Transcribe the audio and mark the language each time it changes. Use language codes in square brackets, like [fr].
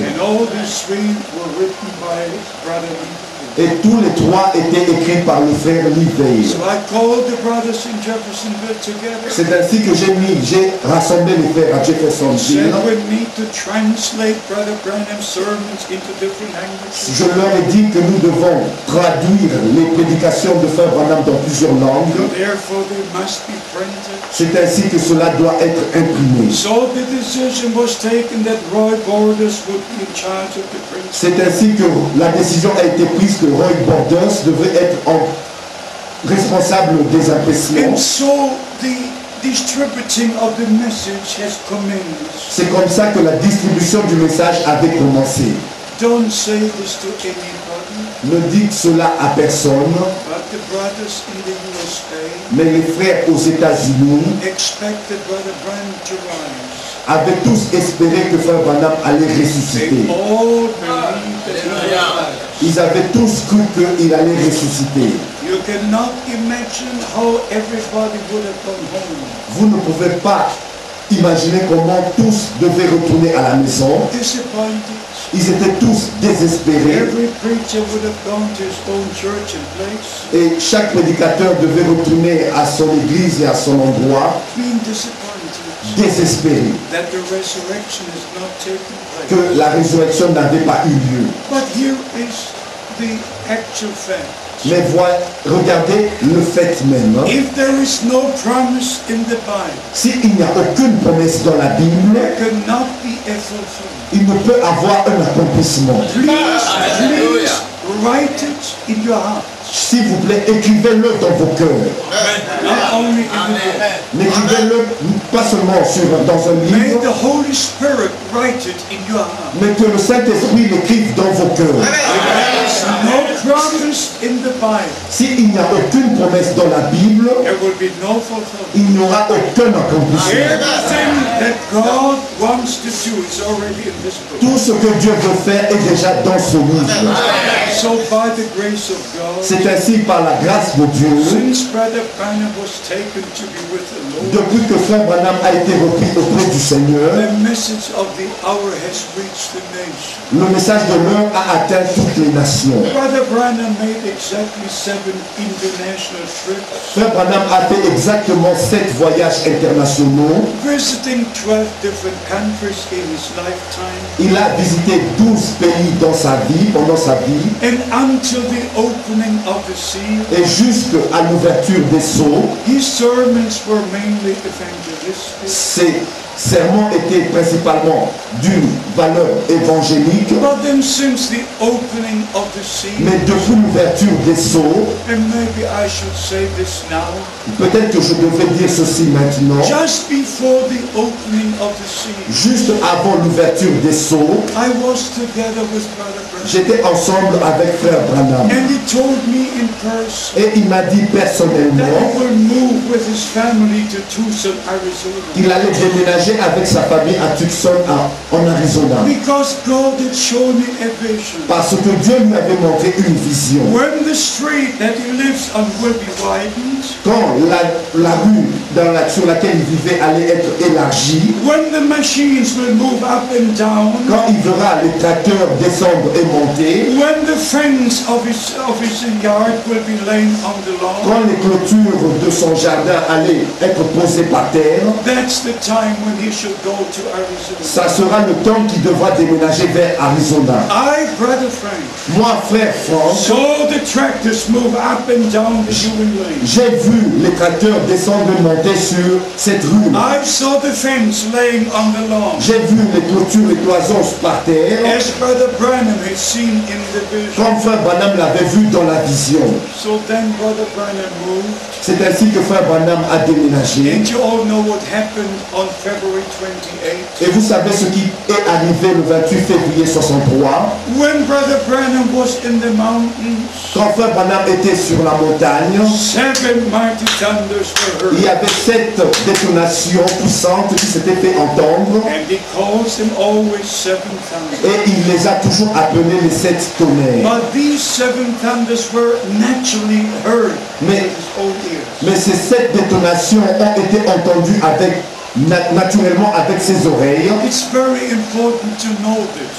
[en] And all these 3 were written by Brother Lee. [fr] Et tous les 3 étaient écrits par le frère Livey. [en] So I called the brothers in Jeffersonville together. [fr] C'est ainsi que j'ai rassemblé les frères à [en] Said [fr] Jeffersonville. [en] we need to translate Brother Branham's sermons into different languages. [fr] Je leur ai dit que nous devons traduire les prédications de Frère Branham dans plusieurs langues. [en] Therefore they must be printed. [fr] C'est ainsi que cela doit être imprimé. [en] So the decision was taken that Roy Borders would be in charge of the printing. [fr] C'est ainsi que la décision a été prise que Roy Borders devrait être responsable des impressions. [en] And so the distributing of the message has commenced. [fr] C'est comme ça que la distribution du message avait commencé. [en] Don't say this to anybody, [fr] Ne dites cela à personne, [en] but the brothers in the USA [fr] mais les frères aux États-Unis [en] expected Brother Branham to rise. [fr] avaient tous espéré que Frère Branham allait [en] They [fr] ressusciter. [en] all believed that he would rise. [fr] Ils avaient tous cru qu'il allait ressusciter. [en] You cannot imagine how everybody would have gone home. [fr] Vous ne pouvez pas imaginer comment tous devaient retourner à la maison. [en] Disappointed. [fr] Ils étaient tous désespérés. [en] Every preacher would have gone to his own church and place. [fr] Et chaque prédicateur devait retourner à son église et à son endroit, [en] Being disappointed [fr] désespéré, [en] that the resurrection is not taking place. [fr] que la résurrection n'avait pas eu lieu. [en] But here is the actual fact. [fr] Mais regardez le fait même. [en] If there is no promise in the Bible, [fr] S'il n'y a aucune promesse dans la Bible, [en] there cannot be a fulfillment. [fr] il ne peut avoir un accomplissement. [en] Please write it in your heart. [fr] S'il vous plaît, écrivez-le dans vos cœurs. [en] Not only in the book. [fr] N'écrivez-le pas seulement dans un [en] May [fr] livre, [en] the Holy Spirit write it in your heart. [fr] mais que le Saint-Esprit l'écrive dans vos cœurs. [en] There is no promise in the Bible. [fr] S'il n'y a aucune promesse dans la Bible, [en] There will be no fulfillment. [fr] il n'y aura aucun accomplissement. [en] Everything that God wants to do is already in this book. [fr] Tout ce que Dieu veut faire est déjà dans ce livre. [en] So by the grace of God, [fr] C'est ainsi par la grâce de Dieu, [en] since Brother Branham was taken to be with the Lord, [fr] depuis que Frère Branham a été repris auprès du Seigneur, [en] the message of the hour has reached the nation. [fr] le message de l'heure a atteint toutes les nations. [en] Brother Branham made exactly 7 international trips, [fr] Frère Branham a fait exactement 7 voyages internationaux. [en] visiting 12 different countries in his lifetime. [fr] Il a visité 12 pays dans sa vie, pendant sa vie, [en] And until the opening of the seal, [fr] et jusqu'à l'ouverture des sceaux, [en] his sermons were mainly evangelistic. [fr] ses sermons étaient principalement d'une valeur évangélique. [en] But then since the opening of the seal, [fr] Mais depuis l'ouverture des sceaux, [en] and maybe I should say this now, [fr] peut-être que je devrais dire ceci maintenant, [en] just before the opening of the seal, [fr] juste avant l'ouverture des sceaux, [en] I was together with Brother Branham. [fr] j'étais ensemble avec Frère Branham. [en] And he told me in person [fr] Et il m'a dit [en] that [fr] personnellement [en] he will move with his family to Tucson, Arizona. [fr] qu'il allait déménager avec sa famille à Tucson, en Arizona. [en] Because God had shown me a vision. [fr] Parce que Dieu lui avait montré une vision. [en] When the street that he lives on will be widened, [fr] Quand la rue sur laquelle il vivait allait être élargie, [en] when the machines will move up and down, [fr] quand il verra les tracteurs descendre et monter, [en] when the fence of his yard will be laid on the lawn, [fr] quand les clôtures de son jardin allaient être posées par terre, [en] that's the time when he should go to Arizona. [fr] ça sera le temps qu'il devra déménager vers Arizona. [en] I, Brother Frank, [fr] Moi, frère Franck, [en] saw the tractors move up and down the Ewing Lane. [fr] j'ai vu les tracteurs descendre et monter sur cette rue. [en] I saw the fence laying on the lawn, [fr] J'ai vu les clôtures et cloisons par terre, [en] as Brother Branham had seen in the vision. [fr] comme frère Branham l'avait vu dans la vision. [en] So then Brother Branham moved, [fr] C'est ainsi que frère Branham a déménagé. [en] and you all know what happened on February 28th. [fr] Et vous savez ce qui est arrivé le 28 février 63, [en] When Brother Branham was in the mountains, [fr] quand frère Branham était sur la montagne, [en] 7 mighty thunders were [fr] il y [en] heard, [fr] avait 7 détonations puissantes qui s'étaient fait entendre, [en] and he calls them always 7 thunders. [fr] et il les a toujours appelés les 7 tonnerres. [en] But these 7 thunders were naturally heard [fr] Mais, [en] with his own ears. [fr] mais ces 7 détonations ont été entendues naturellement avec ses oreilles. [en] It's very important to know this,